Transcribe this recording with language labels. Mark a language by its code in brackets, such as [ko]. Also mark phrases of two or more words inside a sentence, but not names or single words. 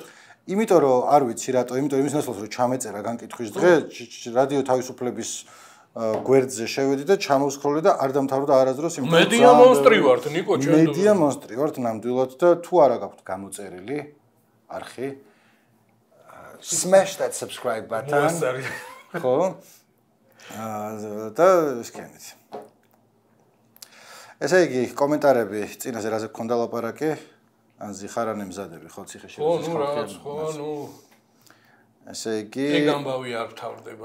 [ka] იმიტომ რომ არ ვიცი რატო იმიტომ იმის ნაცვლად რომ ჩამეწერა განკითხვის დღე რადიო თავისუფლების გვერდზე შევედი და ჩამოვსკროლე და არ დამთავრდა არასდროს იმ მედია მონსტრი ვართ ნიკო ჩვენ მედია მონსტრი ვართ ნამდვილად და თუ არა გაქვთ გამოწერილი არხი [en] smash that subscribe button [ka] ხო და სკენით ესე იგი კომენტარები წინაზე რაზე გქონდა ლაპარაკი ან ზიხარანი მზადები ხო ციხეში ხო ნუ ესე იგი ეგ ამბავი არ თავდება